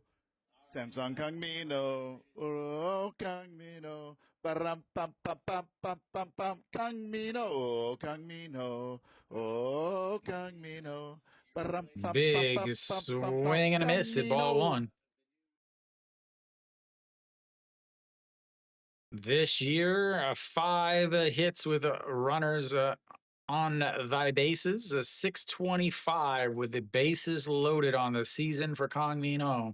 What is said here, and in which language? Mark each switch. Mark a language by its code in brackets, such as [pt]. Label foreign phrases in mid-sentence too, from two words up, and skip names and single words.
[en] Samsung Kang Mino. Oh, Kang Mino. Param pam pam pam pam pam pam. Kang Mino. Oh, Kang Mino. Oh, Kang Mino. Param pam pam Big pam pam pam pam. swing and a Kang miss at ball Mino. 1. This year, 5 hits with runners on thy bases, a 625 with the bases loaded on the season for Kang Min Ho.